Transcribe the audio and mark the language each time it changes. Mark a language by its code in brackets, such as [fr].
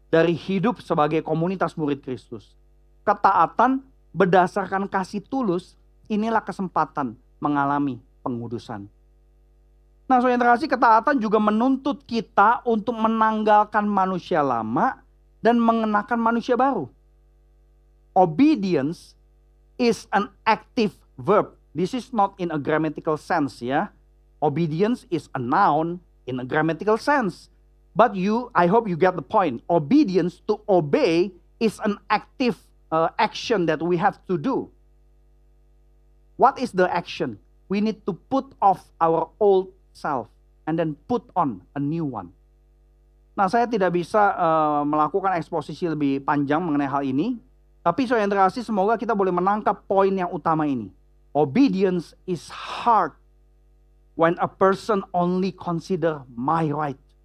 [id] dari hidup sebagai komunitas murid Kristus. Ketaatan berdasarkan kasih tulus, inilah kesempatan mengalami pengudusan. Nah, saudara yang terkasih, ketaatan juga menuntut kita untuk menanggalkan manusia lama dan mengenakan manusia baru. [en] Obedience is an active verb. This is not in a grammatical sense, ya. Obedience is a noun in a grammatical sense. But I hope you get the point. Obedience, to obey, is an active action that we have to do. What is the action? We need to put off our old self and then put on a new one. [id] Nah, saya tidak bisa melakukan eksposisi lebih panjang mengenai hal ini. Tapi saudara yang terkasih, semoga kita boleh menangkap poin yang utama ini. [en] Obedience is hard when a person only consider my right.